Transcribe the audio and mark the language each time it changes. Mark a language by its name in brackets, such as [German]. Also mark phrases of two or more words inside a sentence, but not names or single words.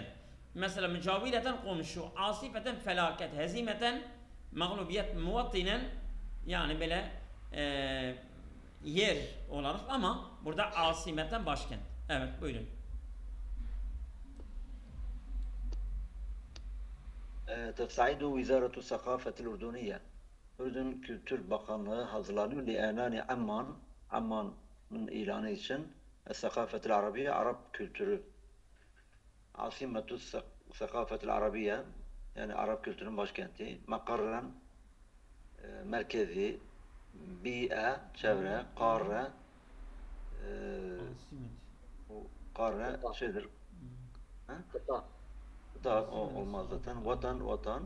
[Turkish] Mesela mücavireten komşu, asifeten felaket, hezimeten mağlubiyet, muvattinen yani böyle yer olarak ama burada asimeten başkent. Evet buyurun. [Arabic] تستعد وزارة الثقافة الأردنية. [Turkish] Ürdün Kültür Bakanlığı hazırlanıyor. [Arabic] لإعلان [Turkish] Amman'ın ilanı için [Arabic] الثقافة العربية, [Turkish] Arap kültürü. [Arabic] عاصمة الثقافة العربية, [Turkish] yani Arap kültürünün başkenti. Makarren, merkezi, bi'e, çevre, kare, kare şeydir. Kıta. Da olmaz zaten. Vatan.